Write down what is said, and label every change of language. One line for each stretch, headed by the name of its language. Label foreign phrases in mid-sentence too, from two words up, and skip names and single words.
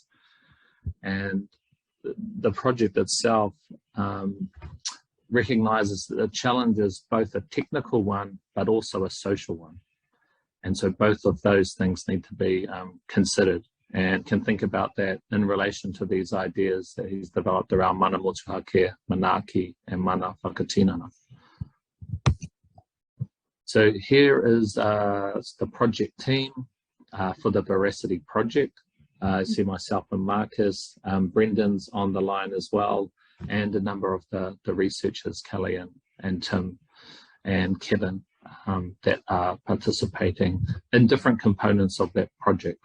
English: And the project itself recognizes that the challenge is both a technical one but also a social one, and so both of those things need to be considered, and can think about that in relation to these ideas that he's developed around
Māori: mana motuhake,
English: manaki, and
Māori: mana whakatinana.
English: So here is the project team for the Veracity project. I see myself and Marcus, Brendan's on the line as well, and a number of the researchers, Kelly and Tim and Kevin, that are participating in different components of that project.